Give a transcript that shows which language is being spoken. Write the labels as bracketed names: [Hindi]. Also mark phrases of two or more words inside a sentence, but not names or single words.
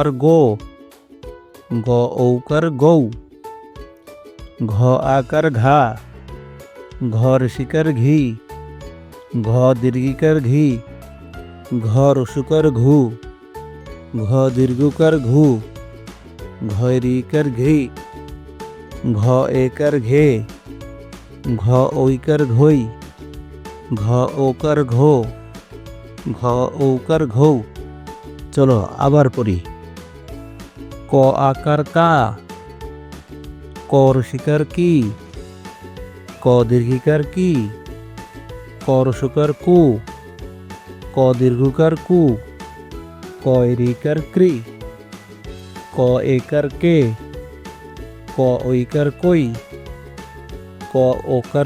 [Bangla] গো, গ ঔকার গৌ, ঘ আকার ঘা, ঘ রসিকার ঘি, ঘ দীর্ঘিকার ঘি, ঘ রসুকার ঘু, ঘ দীর্ঘকার ঘু, ঘ রিকার ঘি, ঘ একার ঘে, ঘ ঐকার ঘই, ঘ ওকার ঘো, ঘ ঔকার ঘৌ। চলো আবার পড়ি। ক আকার কা, ক রসিকার কি, ক দীর্ঘিকার কি, ক রসকার কু, ক দীর্ঘকার কু, ক রিকার ক্রি, ক একার কে, ক ঐকার কই, ক ওকার